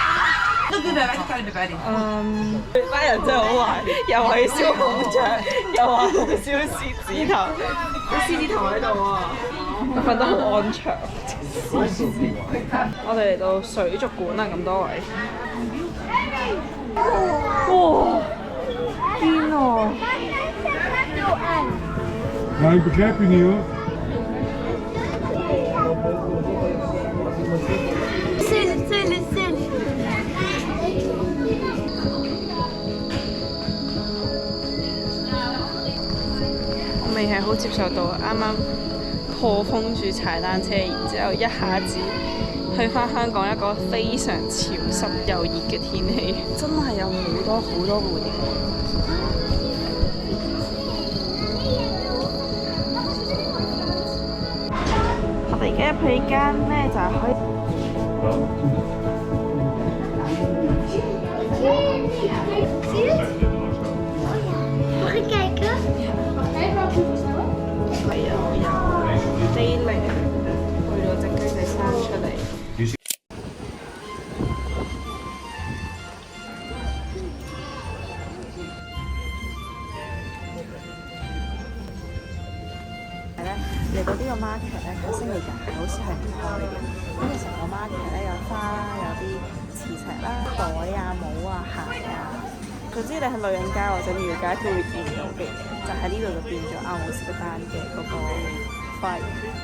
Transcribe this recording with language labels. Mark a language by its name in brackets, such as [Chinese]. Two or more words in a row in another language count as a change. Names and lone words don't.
[Cantonese] 班人真係好壞，又話要燒孔雀，又話要燒獅子頭，個獅子頭喺度啊！我瞓得好安詳。我哋嚟到水族館啦，咁多位。哇！癲啊！ [Dutch] Ja, ik begrijp je niet hoor. [Cantonese] 我未係好接受到，啱啱破風住踩單車，然之後一下子去返香港一個非常潮濕又熱嘅天氣，真係有好多好多蝴蝶。我哋而家入去呢間咧就係可以。 [Dutch] Mag ik kijken? [Cantonese] 係啊，由菲靈去到隻雞仔生出嚟。嚟到呢個 market 咧，佢星期日係好似係唔開嘅，因為成個 market 咧有花啦，有啲磁石啦、袋啊、帽啊、鞋啊，總之你喺女人街或者廟街都會見到嘅嘢，就喺呢度就變咗阿姆斯特丹嘅嗰個花園。